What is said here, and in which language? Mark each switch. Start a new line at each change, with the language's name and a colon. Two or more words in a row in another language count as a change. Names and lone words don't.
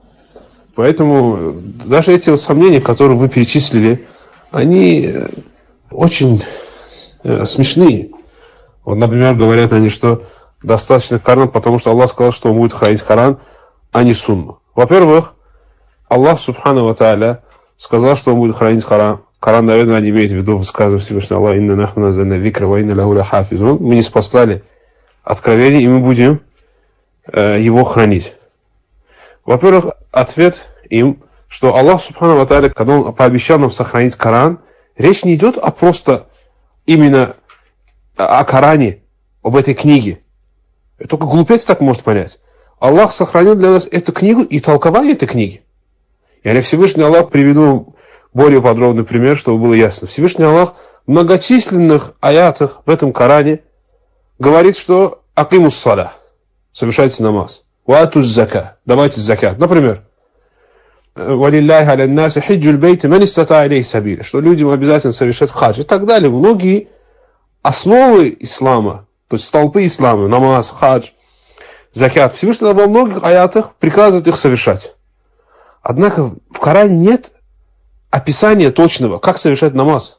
Russian: Поэтому даже эти сомнения, которые вы перечислили, они очень смешные. Вот, например, говорят они, что достаточно Коран, потому что Аллах сказал, что Он будет хранить Коран, а не сунну. Во-первых,
Arabic: الله سبحانه وتعالى,
Russian: сказал, что Он будет хранить Коран. Коран, наверное, не имеет в виду высказывание Всевышнего Аллаха:
Arabic: «إنا نحن نزلنا الذكر وإنا له لحافظون».
Russian: Мы не спаслали откровение, и мы будем его хранить. Во-первых, ответ им, что Аллах,
Arabic: سبحانه وتعالى,
Russian: когда Он пообещал нам сохранить Коран, речь не идет просто именно о Коране, об этой книге. Только глупец так может понять. Аллах сохранил для нас эту книгу и толкование этой книги. Я Всевышний Аллах приведу более подробный пример, чтобы было ясно. Всевышний Аллах в многочисленных аятах в этом Коране говорит, что
Arabic: أقيموا الصلاة,
Russian: совершайте намаз,
Arabic: وآتوا الزكاة,
Russian: давайте закат. Например,
Arabic: ولله على الناس حج البيت من استطاع إليه سبيلا,
Russian: что людям обязательно совершать хадж и так далее. Многие основы ислама, то есть столпы ислама, намаз, хадж, закат, Всевышний во многих аятах приказывает их совершать. Однако в Коране нет описания точного, как совершать намаз.